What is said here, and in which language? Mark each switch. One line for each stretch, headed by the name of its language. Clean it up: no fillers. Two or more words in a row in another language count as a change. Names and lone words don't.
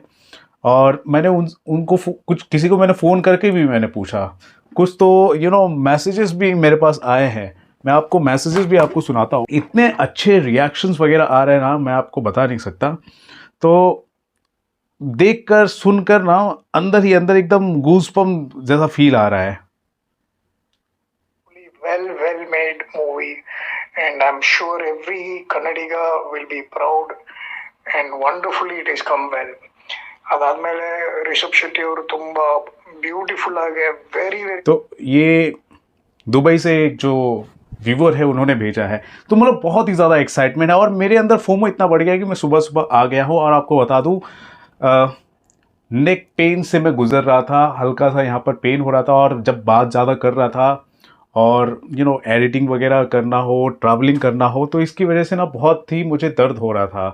Hindi: और मैंने उनको कुछ किसी को मैंने फ़ोन करके भी मैंने पूछा, कुछ तो मैसेजेस भी मेरे पास आए हैं। मैं आपको मैसेजेस भी आपको सुनाता हूँ। इतने अच्छे रिएक्शंस वगैरह आ रहे हैं ना, मैं आपको बता नहीं सकता। तो देखकर सुनकर ना अंदर ही अंदर एकदम गूज़बम्प जैसा फील आ रहा है।
English: well made movie, and I'm sure every Kannadiga will be proud, and wonderfully it has come well.
Kannada: ಅದಾದ್ಮೇಲೆ ರಿಷಬ್ ಶೆಟ್ಟಿ ಅವರು ತುಂಬಾ ಬ್ಯೂಟಿಫುಲ್ ಆಗಿ ವೆರಿ
Hindi: तो ये दुबई से एक जो व्यूवर है उन्होंने भेजा है। तो मतलब बहुत ही ज़्यादा एक्साइटमेंट है और मेरे अंदर फोमो इतना बढ़ गया कि मैं सुबह सुबह आ गया हूँ। और आपको बता दूँ,
English: neck pain
Hindi: से मैं गुजर रहा था, हल्का सा यहाँ पर पेन हो रहा था। और जब बात ज़्यादा कर रहा था और एडिटिंग वगैरह करना हो, ट्रैवलिंग करना हो, तो इसकी वजह से ना बहुत ही मुझे दर्द हो रहा था।